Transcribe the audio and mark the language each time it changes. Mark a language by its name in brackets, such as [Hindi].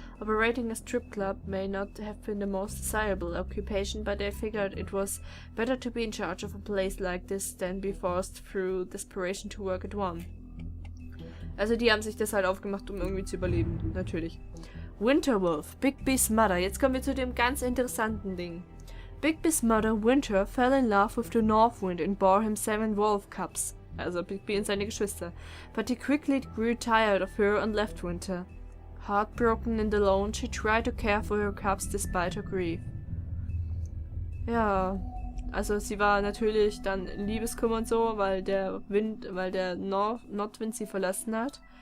[English] Operating a strip club may not have been the most desirable occupation, but they figured it was better to be in charge of a place like this than be forced through desperation to work at one. [German] Also die haben sich das halt aufgemacht, um irgendwie zu überleben, natürlich. [English] Winterwolf, Bigby's mother. [German] Jetzt kommen wir zu dem ganz interessanten Ding. [English] Bigby's mother, Winter, fell in love with the North Wind and bore him 7 wolf cubs. [German] Also Bigby und seine Geschwister. [English] But he quickly grew tired of her and left Winter. Heartbroken and alone, she tried to care for her cubs despite her grief. [German] Ja, also sie war natürlich dann in Liebeskummer und so, weil der Nordwind sie verlassen hat.